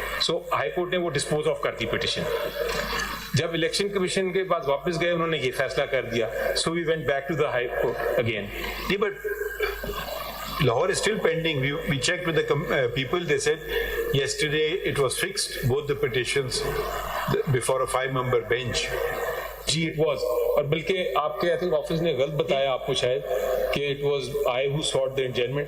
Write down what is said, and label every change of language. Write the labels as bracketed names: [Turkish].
[Hindi] सो high court ने वो dispose of कर दी पिटिशन। जब इलेक्शन कमीशन के पास वापस गए उन्होंने ये फैसला कर दिया, [English] So we went back to the high court again. But Lahore is still pending. We checked with the people. They said yesterday it was fixed, both the petitions before a 5-member bench. जी it was, [Hindi] और बल्कि आपके [English] I think office [Hindi] ने गलत बताया आपको शायद कि [English] it was I who sought the adjournment.